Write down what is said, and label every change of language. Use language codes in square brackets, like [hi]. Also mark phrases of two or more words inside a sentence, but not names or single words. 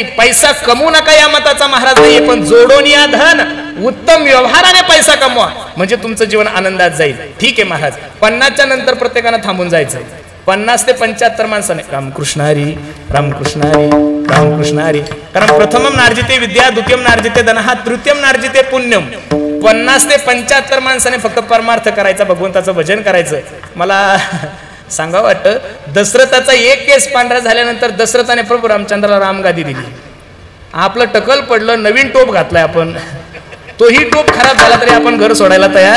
[mr] पैसा कमवू नका या मताचा महाराज नाहीये, पण जोडून या धन, उत्तम व्यवहाराने पैसा कमवा, म्हणजे तुमचं जीवन आनंदात जाईल. ठीक आहे महाराज, 50च्या नंतर प्रत्येकानं थांबून जायचं. 50 ते 75 माणसाने रामकृष्ण हरी, रामकृष्ण हरी, रामकृष्ण हरी. [sa] कारण प्रथमम नार्जिते विद्या, द्वितीयम नार्जिते धनः, तृतीयम नार्जिते पुण्यम. [mr] 50 ते 75 माणसाने फक्त परमार्थ करायचा, भगवंताचं भजन करायचं. मला सांगा वाटतं, दशरथाचा एक केस पांढरा झाल्यानंतर दशरथाने प्रभू रामचंद्राला रामगादी दिली. आपलं टकल पडलं, नवीन टोप घातलाय आपण, तोही टोप खराब झाला तरी आपण घर सोडायला तयार.